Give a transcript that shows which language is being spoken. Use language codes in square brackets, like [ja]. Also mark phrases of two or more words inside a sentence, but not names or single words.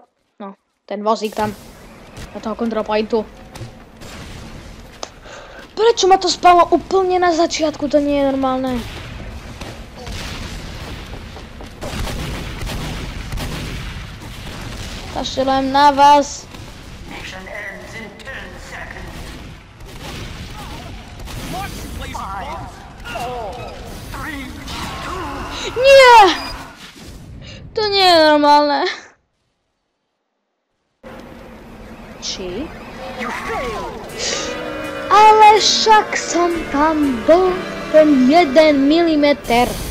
[sk] No, ten vozík tam. Do toho [en] control pointu. [sk] Prečo ma to spalo úplne na začiatku? To nie je normálne. Kašľujem na vás. [en] Mission ends in 10 seconds. [sk] Nie! To nie je normálne. Či? Ale však som tam bol ten 1 milimeter.